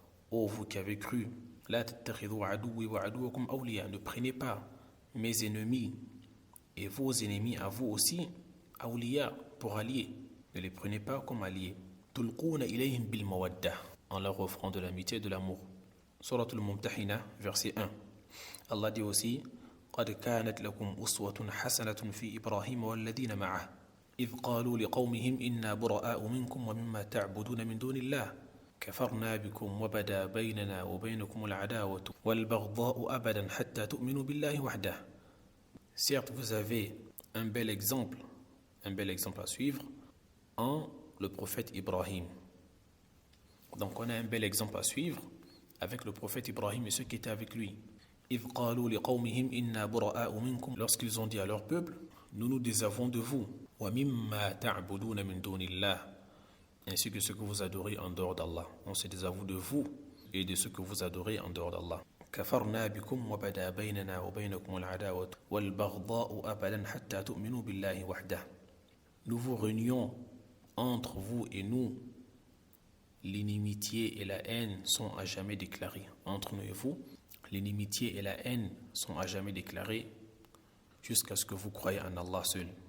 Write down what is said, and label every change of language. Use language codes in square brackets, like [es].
[fr] Ô vous qui avez cru, [ar] la tattakhidhu aduwwi wa aduwakum awliya. [fr] Ne prenez pas mes ennemis et vos ennemis à vous aussi, awliya, pour alliés. Ne les prenez pas comme alliés. [ar] Tulquna ilayhim bil mawadda. [fr] En leur offrant de l'amitié et de l'amour. Surat al-Mumtahina, verset 1. Allah dit aussi [ar] قد كانت لكم أسوة حسنة في إبراهيم والذين معه إذ قالوا لقومهم إنا براء منكم ومما تعبدون من دون الله كفرنا بكم وبدا بيننا وبينكم العداوة والبغضاء أبدا حتى تؤمنوا بالله وحده. [fr] Certes, vous avez un bel exemple à suivre en le prophète Ibrahim. Donc on a un bel exemple à suivre avec le prophète Ibrahim et ceux qui étaient avec lui. [ar] إذ قالوا لقومهم إنا براء منكم, [fr] lorsqu'ils ont dit à leur peuple, nous nous désavons de vous. [ar] ومما تعبدون من دون الله, [fr] ainsi que ce que vous adorez en dehors d'Allah. On se désavoue de vous et de ce que vous adorez en dehors d'Allah. [ar] كفرنا بكم وبدا بيننا وبينكم العداوة والبغضاء أبدا حتى تؤمنوا بالله وحده. [fr] Nous vous réunions entre vous et nous. L'inimitié et la haine sont à jamais déclarées. Entre nous et vous, l'inimitié et la haine sont à jamais déclarées jusqu'à ce que vous croyez en Allah seul.